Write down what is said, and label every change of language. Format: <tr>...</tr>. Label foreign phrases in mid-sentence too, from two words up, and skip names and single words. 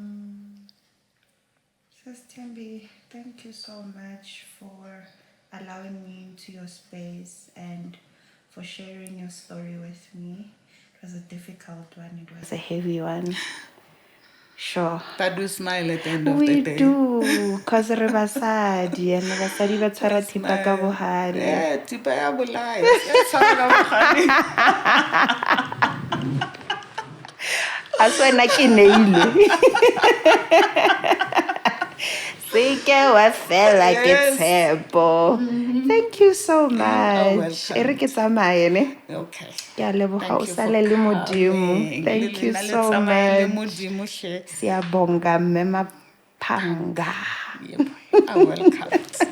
<en>Sis Thembi, thank you so much for allowing me into your space and for sharing your story with me. It was a difficult one, it was a heavy one. Sure. But we smile at the end of the We day. do, because</en> <tn>re basadi and basadi ba tshwara thipa ka bohale. Yeah, thipa ya bolaya. Ya tshwara ka bogale. A swana ke neile. Seke wa fela ke tshepo.</tn> <en>Thank you so much. welcome.</en> <tn>E re ke tsamaye ne.</tn> <en>Okay.</en> <tn>Ke a leboga o</tn> <en>Thank you for</en> <tn>sale le modimo.</tn> <en>coming. Thank you</en> <tn>Le</tn> <en>so</en> <tn>tsamaye le</tn> <en>much.</en> <tn>modimo hle.</tn> <zu>Siyabonga Mme Maphanga.</zu> <en>Yep. Welcome.</en>